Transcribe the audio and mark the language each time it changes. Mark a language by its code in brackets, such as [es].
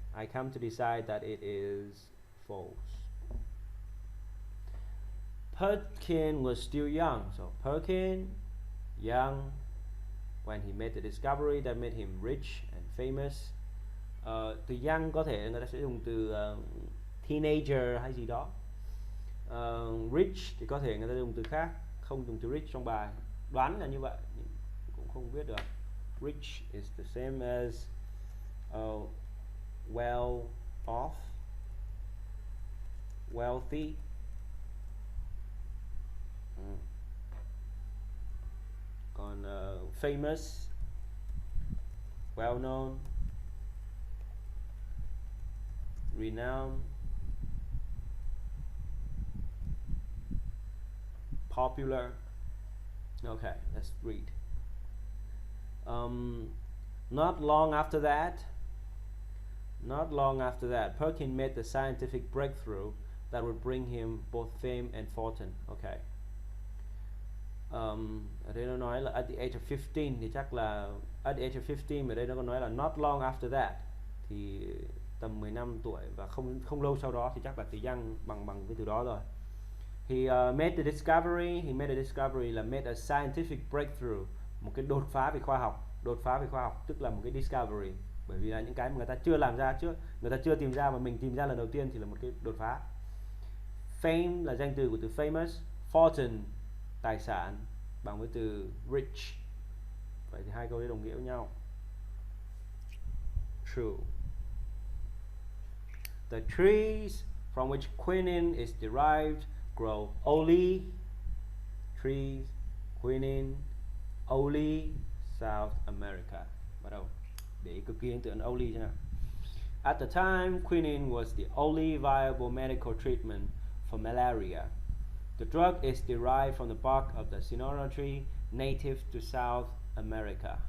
[en] I come to decide that it is false. Perkins was still young, so Perkins young when he made the discovery that made him rich and famous. [vi] Từ young có thể người ta sẽ dùng từ teenager hay gì đó. Rich thì có thể người ta dùng từ khác, không dùng từ rich trong bài. Đoán là như vậy, cũng không biết được. [en] Rich is the same as well off, wealthy. Còn famous, well known, renowned, popular. Okay, let's read. Not long after that, Perkins made the scientific breakthrough that would bring him both fame and fortune. Okay. [vi] Ở đây nó nói là [en] at the age of 15, [vi] thì chắc là at the age of 15, ở đây nó có nói là [en] not long after that, [vi] thì tầm 15 tuổi, và không lâu sau đó, thì chắc là từ young bằng cái từ đó rồi. [en] He made the discovery. He made a discovery là made a scientific breakthrough, [vi] một cái đột phá về khoa học. Đột phá về khoa học tức là một cái discovery, bởi vì là những cái mà người ta chưa làm ra trước, người ta chưa tìm ra mà mình tìm ra lần đầu tiên thì là một cái đột phá. Fame là danh từ của từ famous, fortune tài sản bằng với từ rich. Vậy thì hai câu đấy đồng nghĩa với nhau. [en] True. The trees from which quinine is derived grow only. Trees, quinine, only South America. [vi] Bắt đầu để ý cực kỳ ấn tượng only chứ nào. [en] At the time, quinine was the only viable medical treatment for malaria. The drug is derived from the bark of the Sinora tree native to South America.